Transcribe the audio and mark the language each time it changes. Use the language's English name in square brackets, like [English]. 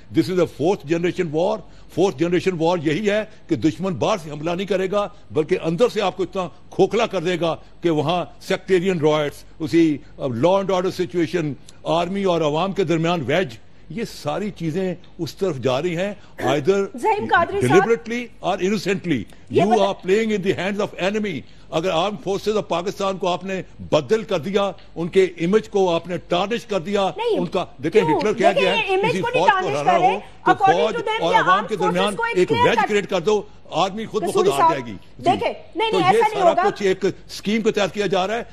[English] This is a 4th generation war. [Urdu] 4th generation وار یہی ہے کہ دشمن باہر سے حملہ نہیں کرے گا بلکہ اندر سے آپ کو اتنا کھوکھلا کر دے گا کہ وہاں سیکٹیرین رائٹس, اسی [English] law and order situation, [Urdu] army اور عوام کے درمیان ویج, یہ ساری چیزیں اس طرف جا رہی ہیں. [English] either deliberately or innocently you are playing in the hands of enemy. [Urdu] اگر آرم فورسز آف پاکستان کو آپ نے بدل کر دیا, ان کے امیج کو آپ نے ٹارنش کر دیا, ان کا دیکھیں ہٹلر کہہ گیا ہے کسی فوج کو ہرانا ہو تو فوج اور عوام کے درمیان ایک ویج کریٹ کر دو, آرمی خود بخود ہار جائے گی. تو یہ سارا کچھ ایک اسکیم کے تحت کیا جا رہا ہے.